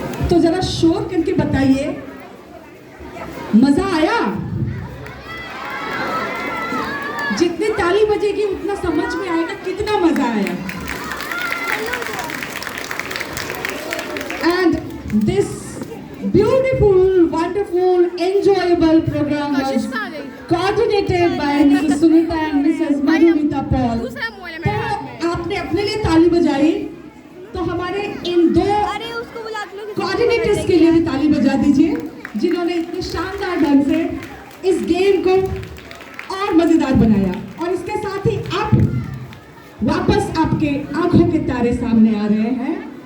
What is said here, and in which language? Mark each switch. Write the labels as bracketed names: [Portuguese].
[Hindi] तो जरा शोर करके बताइए, मजा आया? जितनी ताली बजेगी उतना समझ में आएगा कितना मजा आया। [English] And this beautiful, wonderful, enjoyable program was coordinated by Mrs. Sunita and Mrs. Madhumita Paul. [Hindi] तो आपने अपने लिए ताली बजाई, तो हमारे इन 2 कोऑर्डिनेटर्स के लिए भी ताली बजा दीजिए, जिन्होंने इतने शानदार ढंग से इस गेम को और मजेदार बनाया। और इसके साथ ही अब वापस आपके आंखों के तारे सामने आ रहे हैं।